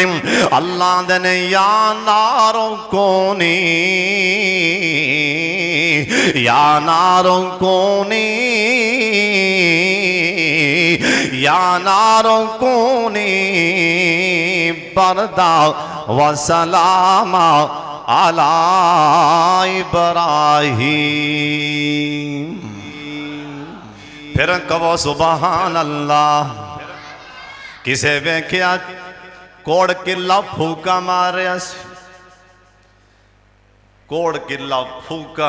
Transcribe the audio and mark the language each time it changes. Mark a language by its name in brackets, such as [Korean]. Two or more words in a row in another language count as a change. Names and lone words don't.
[Punjabi] اللہ دے نے [Arabic] يا نار كوني يا نار كوني يا نار كوني بردا وسلاما على إبراهيم. [Punjabi] پھر کہو [Arabic] سبحان الله. [Punjabi] کسے ویکھیا کوڑ کلا پھوکا ماریا، کوڑ کلا پھوکا.